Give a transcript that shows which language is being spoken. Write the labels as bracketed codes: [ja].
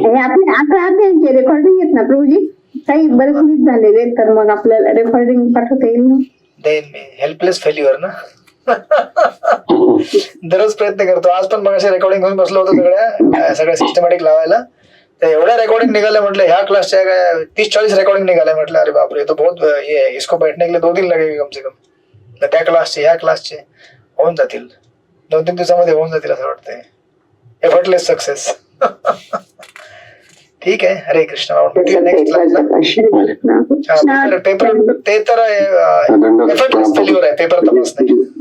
[mr] हे आपले आता रेकॉर्डिंग येत ना प्रभूजी, काही बरेच मिनिट झालेले, तर मग आपल्याला रेकॉर्डिंग पाठवता येईल ना? देन मी हेल्पलेस फेल्युअर ना. दररोज प्रयत्न करतो. आज पण मग असे रेकॉर्डिंग घेऊन बसलो होतो सगळ्या सिस्टमॅटिक लावायला. तर एवढ्या रेकॉर्डिंग निघाल्या म्हटलं, ह्या क्लासच्या काय 30-40 रेकॉर्डिंग निघाल्या. म्हटलं अरे बापरे, [hi] तो बहुत ये इसको बैठने के लिए 2 दिन लगेगे कम से कम. [mr] तर त्या क्लासचे ह्या क्लासचे होऊन जातील 2-3 दिवसामध्ये, होऊन जातील असं वाटतंय. Effortless success. ठीक आहे, हरे कृष्ण. नेक्स्ट क्लासला पेपर, ते तर एफर्टलेस फेल्युअर आहे, पेपर तपास नाही.